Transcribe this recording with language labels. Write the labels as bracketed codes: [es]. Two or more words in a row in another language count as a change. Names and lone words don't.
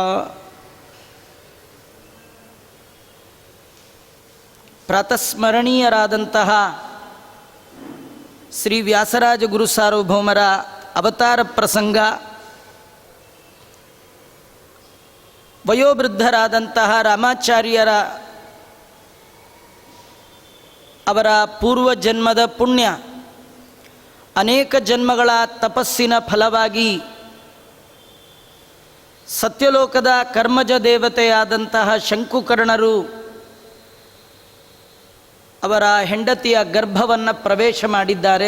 [kn] ಪ್ರಾತಸ್ಮರಣೀಯರಾದಂತಹ ಶ್ರೀ ವ್ಯಾಸರಾಜ ಗುರು ಸಾರ್ವಭೌಮರ ಅವತಾರ ಪ್ರಸಂಗ, ವಯೋವೃದ್ಧರಾದಂತಹ ರಾಮಾಚಾರ್ಯರ ಅವರ ಪೂರ್ವಜನ್ಮದ ಪುಣ್ಯ, ಅನೇಕ ಜನ್ಮಗಳ ತಪಸ್ಸಿನ ಫಲವಾಗಿ ಸತ್ಯಲೋಕದ ಕರ್ಮಜ ದೇವತೆಯಾದಂತಹ ಶಂಕುಕರ್ಣರು ಅವರ ಹೆಂಡತಿಯ ಗರ್ಭವನ್ನು ಪ್ರವೇಶ ಮಾಡಿದ್ದಾರೆ.